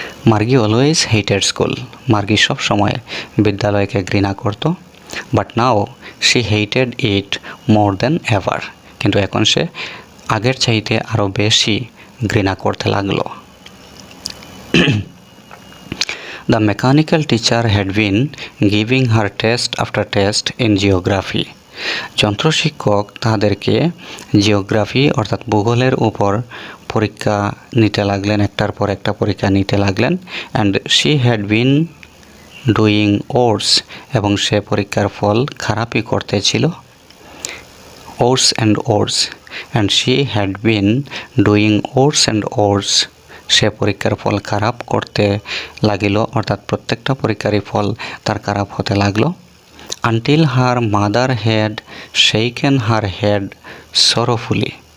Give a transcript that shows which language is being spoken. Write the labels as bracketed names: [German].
[Bangla] মার্গি [English] always hated school, [Bangla] মার্গি সব সময় বিদ্যালয়কে ঘৃণা করত। [English] but now she hated it more than ever, [Bangla] কিন্তু এখন সে আগের চাইতে আরও বেশি ঘৃণা করতে লাগলো। [English] The mechanical teacher had been giving her test after test in geography. [Bangla] যন্ত্রশিক্ষক তাদেরকে জিওগ্রাফি অর্থাৎ ভূগোলের উপর পরীক্ষা নিতে লাগলেন, একটার পর একটা পরীক্ষা নিতে লাগলেন। [English] and she had been doing worse, [Bangla] এবং সে পরীক্ষার ফল খারাপই করতেছিল। [English] Worse and worse and she had been doing worse and worse. [Bangla] সে পরীক্ষার ফল খারাপ করতে লাগিল, অর্থাৎ প্রত্যেকটা পরীক্ষারই ফল তার খারাপ হতে লাগলো। [English] Until her mother had shaken her head sorrowfully.